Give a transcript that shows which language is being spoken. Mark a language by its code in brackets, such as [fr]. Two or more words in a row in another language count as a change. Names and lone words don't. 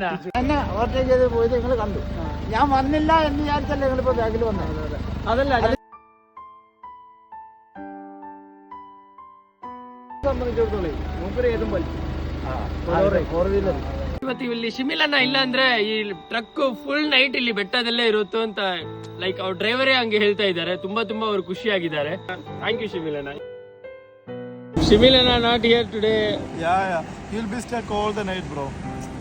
[ml] എന്നെ ഓവർടേക്ക് ചെയ്ത് പോയത് നിങ്ങൾ കണ്ടു. ഞാൻ വന്നില്ല എന്ന് വിചാരിച്ചല്ലേ നിങ്ങളിപ്പോ ബാഗിൽ വന്നത്. അതല്ല സംബന്ധിച്ചിടത്തോളം മൂപ്പര് ഏതും [kn] ಇವತ್ತು ಇಲ್ಲಿ ಶಿಮಿಲನ ಇಲ್ಲ ಅಂದ್ರೆ ಈ ಟ್ರಕ್ [en] full night [kn] ಇಲ್ಲಿ ಬೆಟ್ಟದಲ್ಲೇ ಇರುತ್ತೋ ಅಂತ ಲೈಕ್ ಅವ್ರ ಡ್ರೈವರೇ ಹಂಗೆ ಹೇಳ್ತಾ ಇದ್ದಾರೆ. ತುಂಬಾ ಅವ್ರು ಖುಷಿಯಾಗಿದ್ದಾರೆ. [en] thank you [kn] ಶಿಮಿಲನ. ಶಿಮಿಲನ [en] not here today. He'll be stuck all the night, bro.